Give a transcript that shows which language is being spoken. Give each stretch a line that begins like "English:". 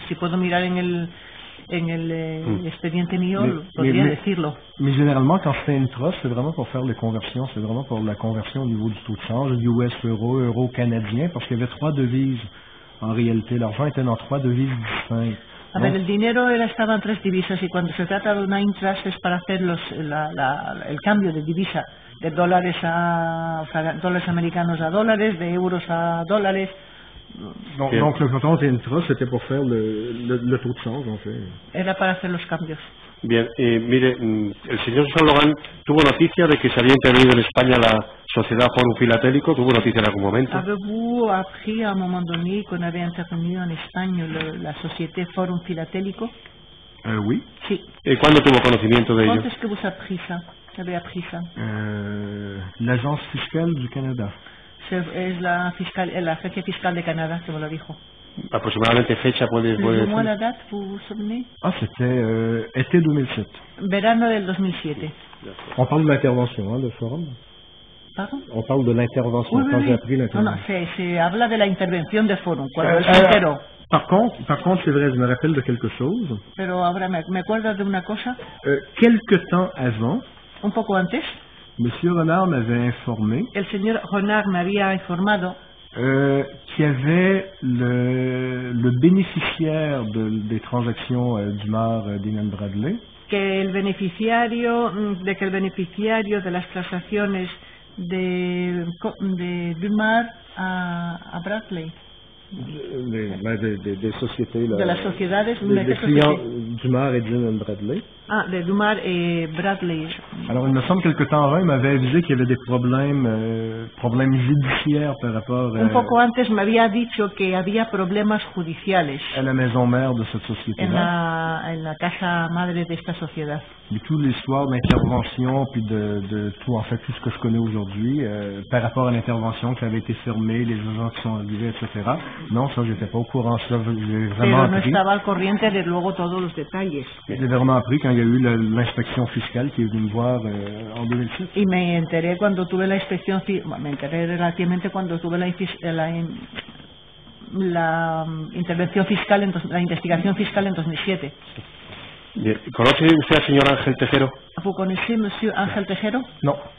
Spanish: Si puedo mirar en el expediente mío, podría decirlo.
French: Mais généralement, quand c'est une trust, c'est vraiment pour faire les conversions. C'est vraiment pour la conversion au niveau du taux de change, US euro, euro canadien, parce qu'il y avait 3 devises en réalité. L'argent était dans 3 devises distinctes.
Spanish: A ver, el dinero estaba en 3 divisas y cuando se trata de una intrust es para hacer el cambio de divisa, de dólares americanos a dólares, de euros a dólares.
French: Donc le compte intrust, c'était pour faire le taux de change, en fait.
Spanish: Era para hacer los cambios. Bien, mire, el señor Salogan tuvo noticia de que se había intervenido en España la sociedad Forum Filatélico. ¿Tuvo noticia en algún momento?
French: Avez-vous appris à un moment donné qu'on avait intervenu en Espagne la société Forum Filatélico? Oui.
Spanish: Sí. ¿Cuándo tuvo conocimiento de ello? ¿Cuándo es que
French: vous avez appris ça? L'Agence fiscale du Canada.
Spanish: Es la agencia fiscal de Canadá que me lo dijo. Aproximadamente fecha puede decir.
French: La date, vous vous souvenez? C'était été 2007.
Spanish: Verano del 2007.
French: On parle de l'intervention, de Forum. ¿Pardon? On parle de l'intervention, quand j'ai appris l'intervention.
Spanish: No, se habla de la intervención de Forum, cuando se enteró.
French: Par contre, c'est vrai, je me rappelle de quelque chose.
Spanish: Pero ahora me acuerdo de una cosa.
French: Quelque temps avant,
Spanish: un poco antes,
French: Monsieur Renard m'avait informé.
Spanish: El señor Renard me había informado
French: qu'il y avait le bénéficiaire des transactions Dumas Dean Bradley.
Spanish: Que el beneficiario de las transacciones de Dumas a Bradley.
French: Des sociétés là,
Spanish: de las sociedades
French: des clients Dumas et Dean Bradley. Ah, de Dumas et Bradley. Alors, il me semble quelque temps avant, il m'avait avisé qu'il y avait des problèmes judiciaires par rapport
Spanish: un poco antes me había dicho que había problemas judiciales
French: à la maison mère de cette société-là.
Spanish: En la casa madre de esta sociedad.
French: Et toute l'histoire d'intervention, puis de tout, en fait, tout ce que je connais aujourd'hui, par rapport à l'intervention qui avait été fermée, les agents qui sont arrivés, etc. Non, ça, j'étais pas au courant. Ça, j'ai vraiment appris.
Spanish: Pero no estaba al corriente de luego todos los detalles.
French: J'ai vraiment appris quand il y a eu l'inspection fiscale qui est venue me voir en 2007.
Spanish: Y me enteré cuando tuve la inspección, me enteré relativamente cuando tuve la intervención fiscal, la investigación fiscal en 2007. Bien. ¿Conoce usted al señor Ángel Tejero?
French: ¿Vous connaissez Monsieur Ángel Tejero?
Spanish: No.